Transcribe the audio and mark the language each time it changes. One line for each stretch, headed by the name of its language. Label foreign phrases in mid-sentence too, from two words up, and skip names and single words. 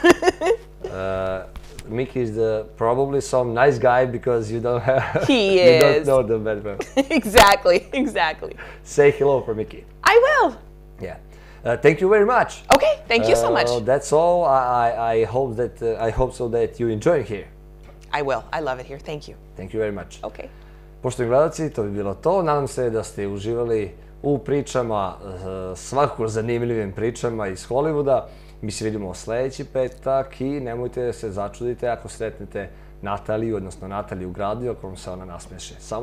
English: Mickey is probably some nice guy because you don't have. He you is. don't know the bad word. Exactly. Say hello for Mickey. I will. Yeah. Thank you very much. Okay, thank you so much. That's all. I hope so that you enjoy here. I will. I love it here. Thank you. Thank you very much. Okay.
Bosnian: Poštovani gledalci, to bi bilo to. Nadam se da ste uživali u pričama, svakako zanimljivim pričama iz Hollywooda. Mi se vidimo sljedeći petak i nemojte da se začudite ako sretnete Nataliju, odnosno Nataliju u gradu, ako vam se ona nasmeše.